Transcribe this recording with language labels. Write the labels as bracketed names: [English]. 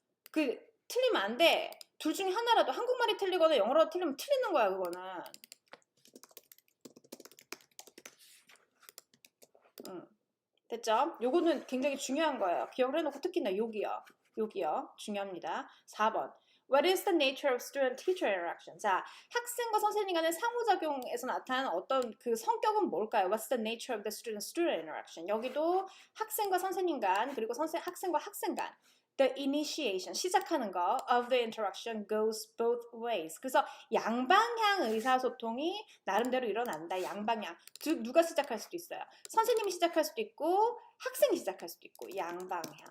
[Korean] 그 틀리면 안 돼. 둘 중에 하나라도 한국말이 틀리거나 영어로 틀리면 틀리는 거야 그거는. 됐죠? 요거는 굉장히 중요한 거예요. 기억을 해놓고 특히나 여기요. 중요합니다. 4번. [English] What is the nature of student-teacher interaction? [Korean] 자, 학생과 선생님 간의 상호작용에서 나타나는 어떤 그 성격은 뭘까요? [English] What's the nature of the student-student interaction? [Korean] 여기도 학생과 선생님 간, 그리고 학생과 학생 간. [English] The initiation, [Korean] 시작하는 거 [English] of the interaction goes both ways. [Korean] 그래서 양방향 의사소통이 나름대로 일어난다. 양방향. 즉 누가 시작할 수도 있어요. 선생님이 시작할 수도 있고 학생이 시작할 수도 있고 양방향.